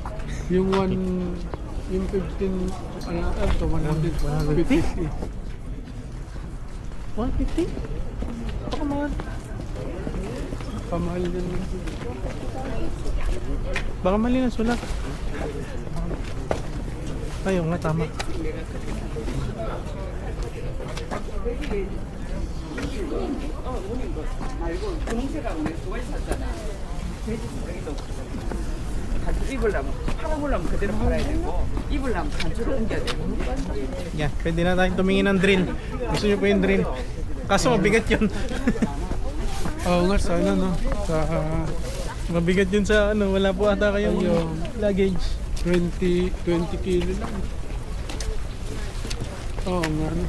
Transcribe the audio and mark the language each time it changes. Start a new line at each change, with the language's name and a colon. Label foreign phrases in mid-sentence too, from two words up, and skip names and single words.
Filipino: Yung 15, ano, ito, 150. 150? Baka mahal. Pamahal din. Baka mali na sulat. Ayun nga, tama.
Korean: 입으려면 팔아보려면 그대로 팔아야 되고 입으려면 단추를 옮겨야 되고
Filipino: Yan, pwede na tayong tumingin ng drill. Gusto nyo po yung drill? Kaso mabigat yun. Oo nga, sana no. Sa Mabigat yun sa ano, wala po ata kayong Ayun. luggage. 20 kilo lang. Oo nga, no.